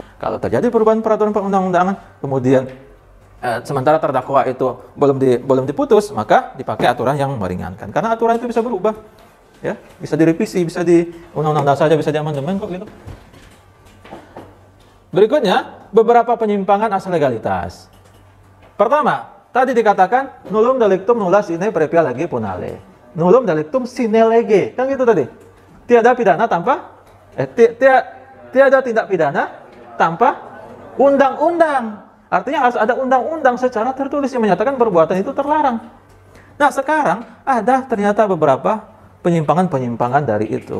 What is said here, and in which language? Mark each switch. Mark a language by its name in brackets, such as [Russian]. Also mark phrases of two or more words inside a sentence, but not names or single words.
[Indonesian] Kalau terjadi perubahan peraturan perundang-undangan, kemudian sementara terdakwa itu belum diputus, maka dipakai aturan yang meringankan. Karena aturan itu bisa berubah. Ya, bisa direvisi, bisa di undang-undang saja, bisa diamandemen kok gitu. Berikutnya, beberapa penyimpangan asal legalitas. Pertama, tadi dikatakan [Latin] nullum delictum nulla sine praepia lege punale. Nullum delictum sine lege. [Indonesian] Kan gitu tadi. Tiada pidana tanpa tiada tindak pidana tanpa undang-undang. Artinya harus ada undang-undang secara tertulis yang menyatakan perbuatan itu terlarang. Nah, sekarang ada ternyata beberapa penyimpangan-penyimpangan dari itu.